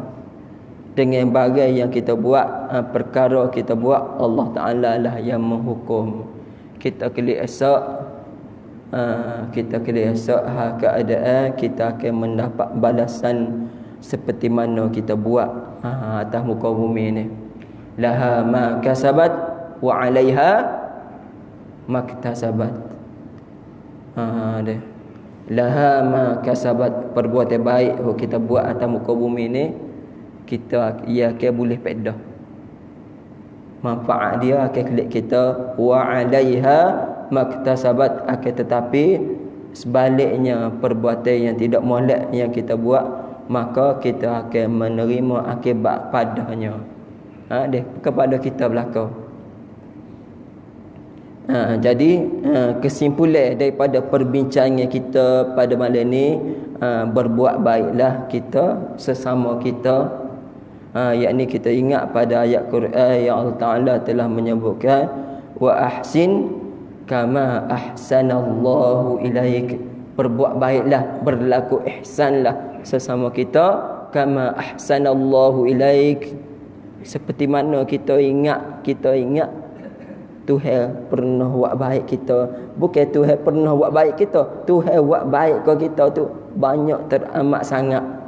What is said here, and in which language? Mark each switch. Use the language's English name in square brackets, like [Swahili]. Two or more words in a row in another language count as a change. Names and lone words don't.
[Malay] Dengan barang yang kita buat, perkara kita buat, Allah Ta'ala lah yang menghukum. Kita kelih esok, keadaan kita akan mendapat balasan seperti mana kita buat atas muka bumi ni. [Arabic] لها ما كسبت وعليها ما اكتسبت. [Malay] Dia. [Arabic] لها ما كسبت, [Malay] perbuatan baik yang kita buat atas muka bumi ni, ia akan boleh pedah. Manfaat dia akan klik kita, [Arabic] وعليها ما اكتسبت, [Malay] akan tetapi sebaliknya perbuatan yang tidak molek yang kita buat, maka kita akan menerima akibat padanya. Kepada kita belaka. Jadi kesimpulan daripada perbincangan kita pada malam ni, berbuat baiklah kita sesama kita. Yakni kita ingat pada ayat Quran yang Allah Ta'ala telah menyebutkan, [Arabic] وأحسن كما أحسن الله إليك. [Malay] Berbuat baiklah, berlaku ihsanlah sesama kita [Arabic] كما أحسن الله إليك. [Malay] Seperti mana kita ingat Tuhan pernah buat baik kita. Bukan Tuhan pernah buat baik kita, Tuhan buat baik ke kita tu banyak teramat sangat.